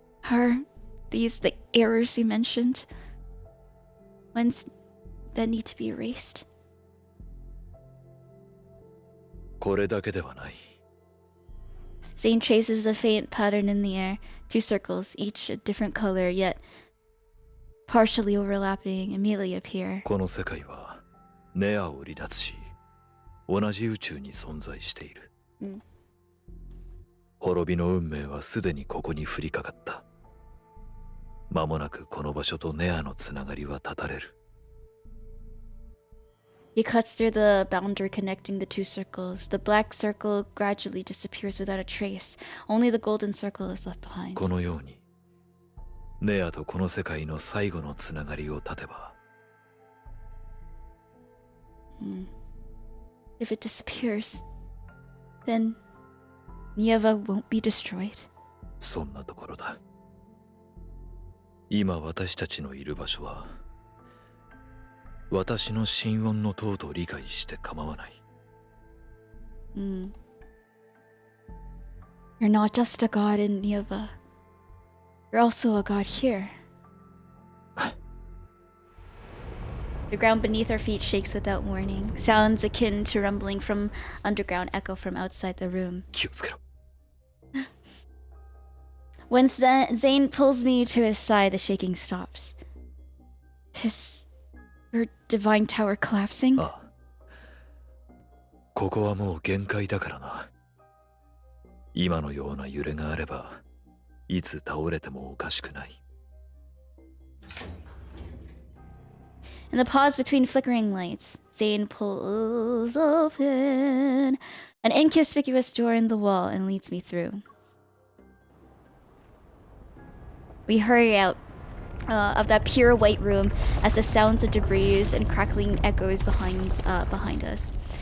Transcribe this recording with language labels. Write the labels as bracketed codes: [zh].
[en] Are these the errors you mentioned? Ones that need to be erased? [ja] これだけではない。 [en] Zayne traces a faint pattern in the air. 2 circles, each a different color, yet partially overlapping, immediately appear. [ja] この世界はネアを離脱し、同じ宇宙に存在している。滅びの運命はすでにここに降りかかった。間もなくこの場所とネアのつながりは断たれる。 [en] He cuts through the boundary connecting the 2 circles. The black circle gradually disappears without a trace. Only the golden circle is left behind. [ja] このように、ネアとこの世界の最後のつながりを断てば。 [en] If it disappears, then Nieva won't be destroyed. [ja] そんなところだ。今私たちのいる場所は、私の心音の塔と理解して構わない。 [en] You're not just a god in Nieva. You're also a god here. The ground beneath our feet shakes without warning. Sounds akin to rumbling from underground echo from outside the room. [ja] 気をつけろ。 [en] When Zayne pulls me to his side, the shaking stops. Is your divine tower collapsing? [ja] ああ。ここはもう限界だからな。今のような揺れがあれば、いつ倒れてもおかしくない。 [en] In the pause between flickering lights, Zayne pulls open an inconspicuous door in the wall and leads me through. We hurry out of that pure white room as the sounds of debris and crackling echoes behind us.